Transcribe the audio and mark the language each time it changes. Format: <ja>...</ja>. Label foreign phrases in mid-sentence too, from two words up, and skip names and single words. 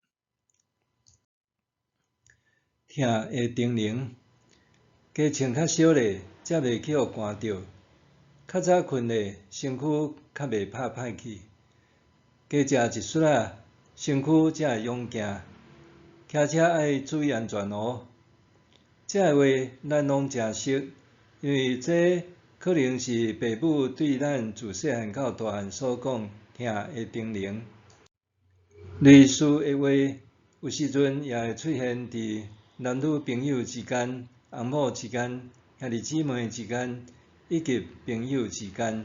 <nan>疼的叮咛，加穿较少咧，才袂去互寒着；较早困咧，身躯较袂拍歹去；加食一屑仔，身躯才会勇行。骑车爱注意安全哦。这个话咱拢诚熟，因为这可能是父母对咱自细汉到大汉所讲疼的叮咛。类似的话，有时阵也会出现伫男女朋友之间、翁某之间、兄弟姊妹之间，以及朋友之间。</nan>